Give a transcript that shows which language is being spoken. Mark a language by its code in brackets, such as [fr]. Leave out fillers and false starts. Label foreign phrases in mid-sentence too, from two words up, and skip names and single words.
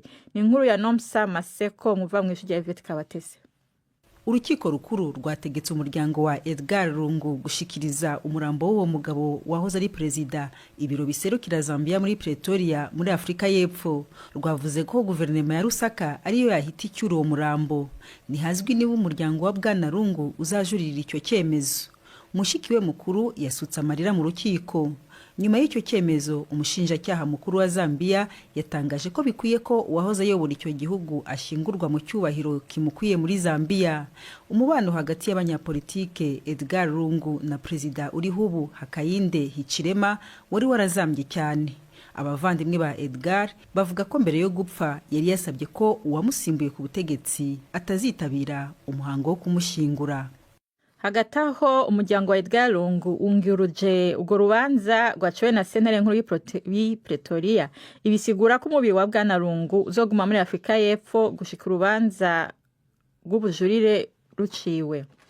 [rw] Ni inkuru ya Nomsa Maseko muva mu ishuri ya Yvette Kabatese. Urukiko rukuru rwategetse umuryango wa Edgar Lungu gushikiriza umurambo w'uwo mugabo wahoze ari perezida ibiro biserukira Zambia muri Pretoria muri Afrika y'Epfo. Rwavuze ko guverinoma ya Lusaka ariyo yahita icyura uwo murambo. Ntihazwi niba umuryango wa Bwana Lungu uzajurira icyo cyemezo. Mushikiwe mukuru yasutse amarira mu rukiko. Nyuma y'icyo cyemezo umushinjacyaha mukuru wa Zambia yatangaje ko bikwiye ko uwahoze ayobora icyo gihugu ashingurwa mu cyubahiro kimukwiye muri Zambia. Umubano hagati y'abanyapolitike Edgar Lungu na perezida uriho ubu Hakainde Hichilema wari warazambye cyane. Abavandimwe ba Edgar bavuga ko mbere yo gupfa yari yasabye ko uwamusimbuye ku butegetsi atazitabira umuhango wo kumushingura. [rn] Hagati aho umuryango wa Edgar Lungu ungiruje urwo rubanza rwaciwe na sentare nkuru y'i Pretoria ibisigura ko umubiri wa Bwana Lungu uzoguma muri Afrika y'Epfo gushika urubanza rw'ubujurire ruciwe.